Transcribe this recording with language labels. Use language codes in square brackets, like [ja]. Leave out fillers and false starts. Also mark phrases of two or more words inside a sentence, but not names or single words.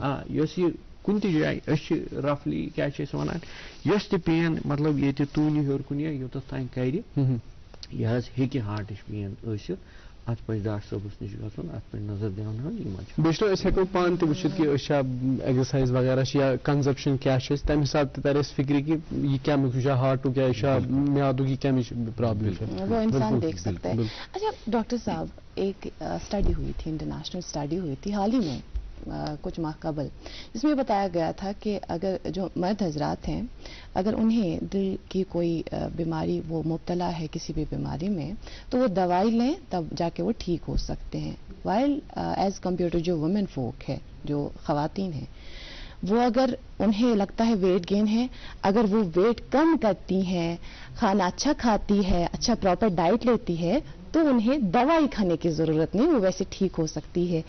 [ks] یۄس یہِ کُنہِ تہِ جایہِ أسۍ چھِ رفلی کیٛاہ چھِ أسۍ وَنان یۄس تہِ پین مطلب ییٚتہِ توٗنہِ ہیوٚر کُن یا یوٚتَتھ تانۍ کرِ یہِ حظ ہیٚکہِ ہارٹٕچ پین ٲسِتھ اَتھ پَزِ ڈاکٹر صٲبَس نِش گژھُن اَتھ پَزِ نظر دیاوناوُن یِمن بیٚیہِ چھُنہ أسۍ ہٮ۪کو پانہٕ تہِ وٕچھِتھ کہِ أسۍ چھا ایٚگزرسایز وغیرہ چھِ یا کنزپشن کیٛاہ چھِ اَسہِ تَمہِ حساب تہِ تَرِ اَسہِ فِکرِ کہِ یہِ کَمیُک یہِ چھا ہارٹُک یا یہِ چھا میادُک یہِ کَمِچ پرابلم [ur] وہ انسان دیکھ سکتا ہے. اچھا ڈاکٹر صاحب ایک اسٹڈی ہوئی تھی [en] international study [ur] ہوئی تھی حال ہی میں کچھ ماہ قبل جس میں بتایا گیا تھا کہ اگر جو مرد حضرات ہیں اگر انہیں دل کی کوئی بیماری وہ مبتلا ہے کسی بھی بیماری میں تو وہ دوائی لیں تب جا کے وہ ٹھیک ہو سکتے ہیں [en] while as compare to [ur] جو [en] women folk [ur] ہے جو خواتین ہیں وہ اگر انہیں لگتا ہے [en] weight gain [ur] ہے اگر وہ ویٹ کم کرتی ہیں کھانا اچھا کھاتی ہے اچھا [en] proper diet [ur] لیتی ہے تو انہیں دوائی کھانے کی ضرورت نہیں وہ ویسے ٹھیک ہو سکتی ہے.